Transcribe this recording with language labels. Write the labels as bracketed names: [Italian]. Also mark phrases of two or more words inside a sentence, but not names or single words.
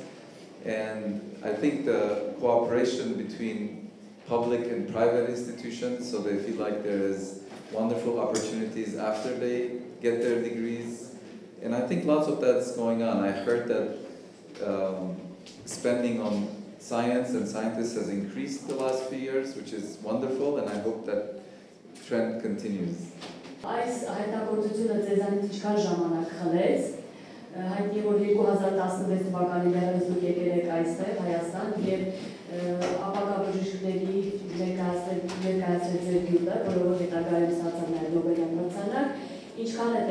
[English] And I think the cooperation between public and private institutions, so they feel like there is wonderful opportunities after they get their degrees. And I think lots of that's going on. I heard that spending on science and scientists has increased the last few years, which is wonderful, and I hope that trend continues. [Armenian] Այս հայտնագործությունը ձեզանից ինչքան ժամանակ խլեց, հայտնի որ 2016 թվականին դեռևս դուք եկել եք այստեղ Հայաստան եւ ապագա բժիշկների ներկայացրել ձեր գյուտը, որով հետագայում ստացան նաև Նոբելյան մրցանակ, ինչքան է